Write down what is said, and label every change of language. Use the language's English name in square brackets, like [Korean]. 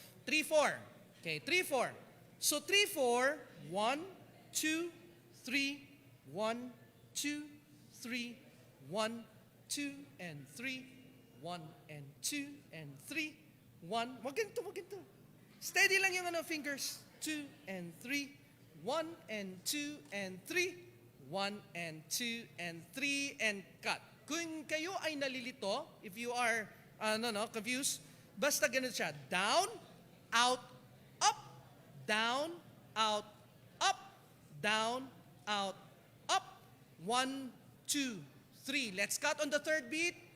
[English] 3-4. Okay, 3-4. So 3-4, 1, 2, 3, 1, 2, 3, 1, 2, and 3, 1, and 2, and 3, 1. [Filipino] Wag ganito. Steady lang yung fingers. [English] 2 and 3, 1 and 2 and 3, 1 and 2 and 3, and cut. [Filipino] Kung kayo ay nalilito, [English] if you are confused, [Filipino] basta ganito siya. [English] Down, out, up, down, out, up, down, out, up. 1, 2, 3. Let's cut on the third beat.